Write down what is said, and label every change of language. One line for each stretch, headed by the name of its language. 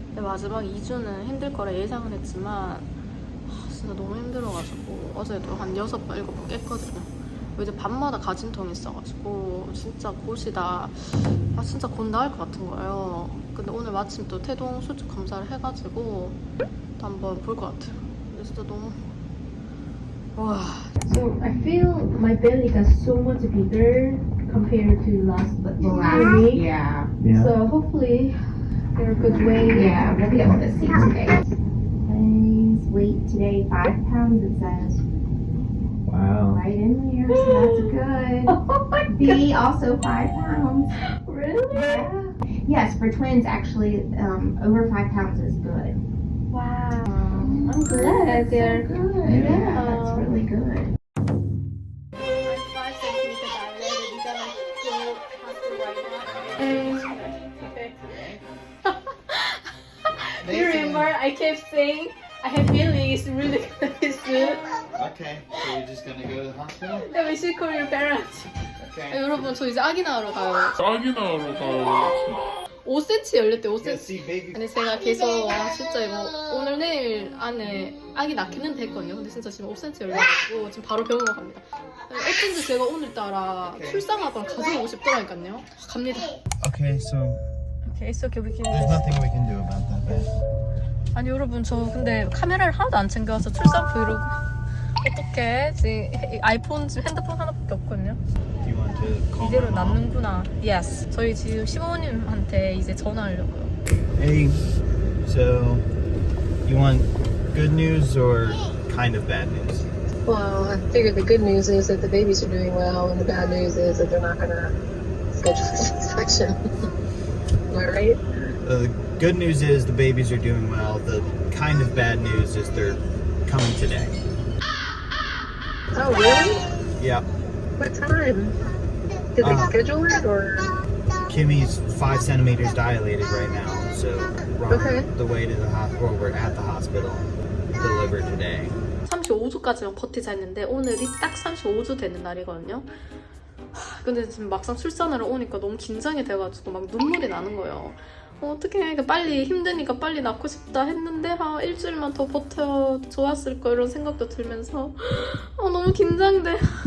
Korean: 근데 마지막 2주는 힘들 거라 예상은 했지만 진짜 너무 힘들어가지고 어제도 한 6번 7번 깼거든요. 이제 밤마다 가진통이 있어가지고 진짜 곧이다, 진짜 곧 나을 것 같은 거예요. 근데 오늘 마침 또 태동 수축 검사를 해가지고 또 한번 볼 것 같아요. 근데 진짜 너무 와.
English: So I feel my belly got so much bigger compared to last week. Yeah. So hopefully they're a good way. Yeah, we'll be able to see today. His weight today, 5 pounds, it says. Wow. Right in there, so that's good. Oh my God. B, also 5 pounds. Really? Yeah. Yes, for twins, actually, over 5 pounds is good. Wow. I'm glad they're Good. Yeah. Yeah, that's really good. I'm 5 centimeters dilated. You gotta go hospital right now. Okay. You remember I kept saying I have feeling it's really gonna be soon. Okay, so you're just gonna go to the hospital? Then we should call your parents. Okay.
Korean: 여러분 저 이제 아기 낳으러 가요. 아기 낳으러 가요. 5cm 열렸대.
English: Yeah, 5cm. see, baby.
Korean: 근데 제가 계속 진짜 이거 오늘 내일 안에 아기 낳기는 됐거든요. 근데 진짜 지금 5cm 열려가지고 지금 바로 병원 갑니다. 어쩐지 제가 오늘따라 출산하다가 가져오고 싶더라니까요. 갑니다.
English: Okay, so Okay, it's okay. We can there's nothing we can do about that, babe.
Korean: 아니 여러분 저 근데 카메라를 하나도 안 챙겨와서 출산 브이로그 어떡해. 지금 아이폰 지금 핸드폰 하나밖에 없거든요.
English: Do you want to call
Korean: 이대로
English: my mom?
Korean: 낳는구나. Yes. 저희 지금 시부모님한테 이제 전화하려고요.
English: Hey, so you want good news or kind of bad news? Well, I figure the good news is that the babies are doing well, and the bad news is that they're not going to schedule a C-section. Am I right? The good news is the babies are doing well. The kind of bad news is they're coming today. Oh, really? Yeah, What time? Did they schedule it, or? Kimmy's 5 centimeters dilated right now, so we're on Okay. the way to the hospital. We're at the hospital. Deliver today.
Korean: 35주까지만 버티자 했는데 오늘이 딱 35주 되는 날이거든요. 근데 지금 막상 출산하러 오니까 너무 긴장이 돼가지고 막 눈물이 나는 거예요. 어떻게 그러니까 빨리 힘드니까 빨리 낳고 싶다 했는데 일주일만 더 버텨 좋았을 거 이런 생각도 들면서 너무 긴장돼.